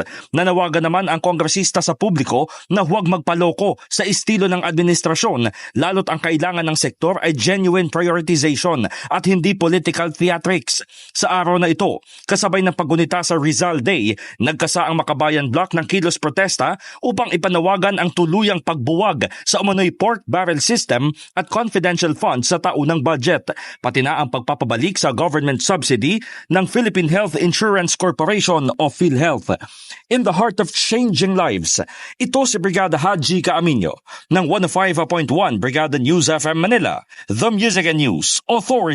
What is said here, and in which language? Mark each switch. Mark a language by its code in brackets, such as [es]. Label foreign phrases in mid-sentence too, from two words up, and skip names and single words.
[tl] Nanawagan naman ang kongresista sa publiko na huwag magpaloko sa estilo ng administrasyon, lalo't ang kailangan ng sektor ay [en] genuine prioritization [tl] at hindi [en] political theatrics. [tl] Sa araw na ito, kasabay ng paggunita sa Rizal Day, nagkasa ang Makabayan Bloc ng kilos protesta upang ipanawagan ang tuluyang pagbuwag sa umano'y [en] pork barrel system [tl] at [en] confidential funds [tl] sa taunang budget, pati na ang pagpapabalik sa [en] government subsidy [tl] ng Philippine Health Insurance Corporation o PhilHealth. [en] In the heart of changing lives, [tl] ito si Brigada Haji Caaminio ng 105.1 Brigada News FM Manila, [en] The Music and News Authority.